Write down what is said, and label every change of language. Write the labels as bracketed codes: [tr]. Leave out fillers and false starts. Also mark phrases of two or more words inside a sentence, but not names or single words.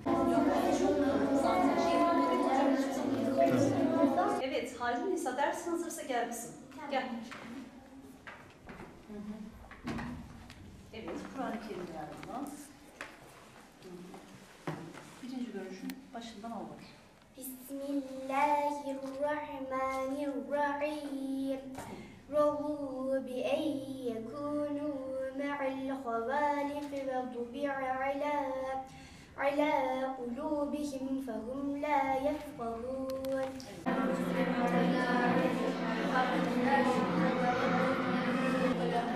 [tr] Evet, Halil Nisa dersin hazırsa gel kızım. Gel. Evet, Kur'an-ı Kerim yardımı. Birinci görüşün başından al bakayım. Bismillahirrahmanirrahim. [ar] رضوا بأن يكونوا مع الخوالف وطبع على قلوبهم فهم لا يفقهون.